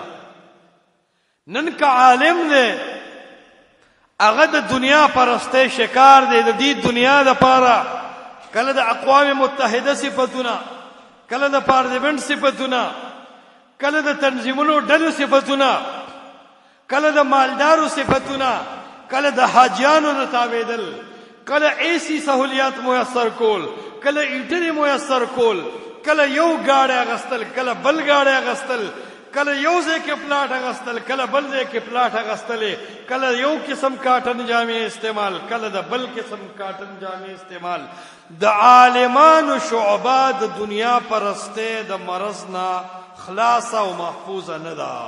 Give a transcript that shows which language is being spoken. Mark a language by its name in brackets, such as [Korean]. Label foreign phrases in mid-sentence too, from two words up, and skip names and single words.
[Pashto] نن که عالم دی هغه د دنیا پرسته شکار دی، د دې دنیا د پاره کله د اقوام متحده صفتونه، کله د پارلیمنت صفتونه، کله د تنظیمونو ډلو صفتونه، کله د مالدارو صفتونه، کله د حاجیانو د تابعدل، کله [Urdu] ایسی سہولیات [Pashto] میسر کول، کله انټری میسر کول، کله یو گاڑی اغستل، کله بل گاڑی اغستل، کله یو ځای کې پلاټ اغستل، کله بل ځای کې پلاټ اغستل، کله یو قسم کاټن جامې استعمال، کله د بل قسم کاټن جامې استعمال. د عالمانو شعبه د دنیا پرسته د مرض نه خلاص او محفوظ نه ده.